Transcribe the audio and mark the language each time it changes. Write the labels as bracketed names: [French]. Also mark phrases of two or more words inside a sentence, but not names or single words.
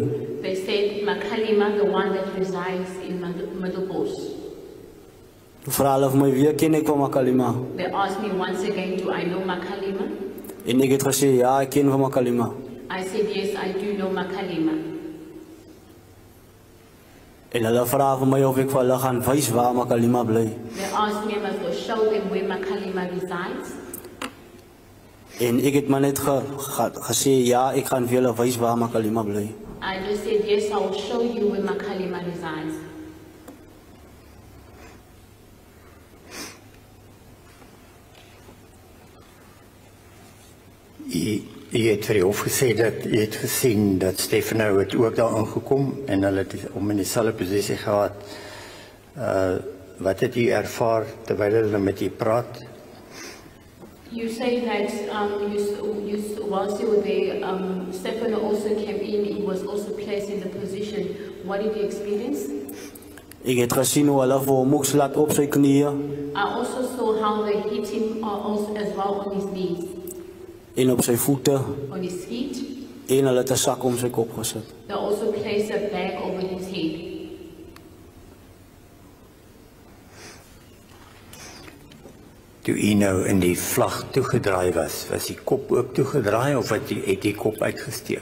[English] They said makalima, the one that resides in Middelbos. [Afrikaans] Toe vra hulle vir my wie ken ek van makalima? [English] They asked me once again, do I know makalima? [Afrikaans] En ek het gesê ja, ek ken van makalima. [English] I said, yes, I do know makalima. [Afrikaans] En hulle vra vir my of ek vir hulle gaan wys waar makalima bly. [English] They asked me if I was show them where makalima resides. [Afrikaans] En ek het maar net gesê ja, ek gaan vir julle wys waar makalima bly. [English] I just said, yes, I will show you where makalima resides. [Afrikaans] Jy het vir die hof gesê dat jy het gesien dat Stefano het ook daar aangekom en hulle het om in dieselfde posisie gehad. Wat het jy ervaar terwyl hulle met jy praat? [English] You say that whilst you were there, Stefano also came in, he was also placed in the position. What did you experience? [Afrikaans] Ek het gesien hoe hulle vir hom ook slaat op sy knieë [English] I also saw how they hit him also as well on his knees, [Afrikaans] en op sy voete [English] on his feet. [Afrikaans] en hulle het 'n sak om sy kop gesit. [English] They also placed a bag over his head. [Afrikaans] Toe jy nou in die vlag toegedraai was die kop ook toegedraai of het die kop uitgesteek?